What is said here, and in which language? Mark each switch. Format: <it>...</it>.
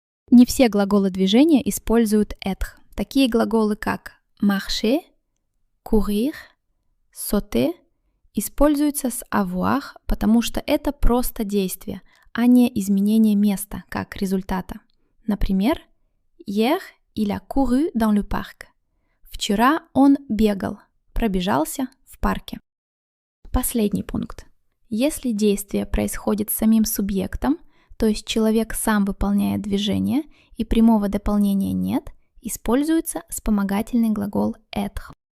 <ru>Не все глаголы движения используют être. Такие глаголы, как marcher, courir, sauter, используются с avoir, потому что это просто действие, а не изменение места как результата. Например,</ru> <fr>hier, il a couru dans le parc.</fr> <ru>Вчера он бегал, пробежался в парке. Последний пункт. Если действие происходит с самим субъектом, то есть человек сам выполняет движение и прямого дополнения нет, используется вспомогательный глагол être.</ru>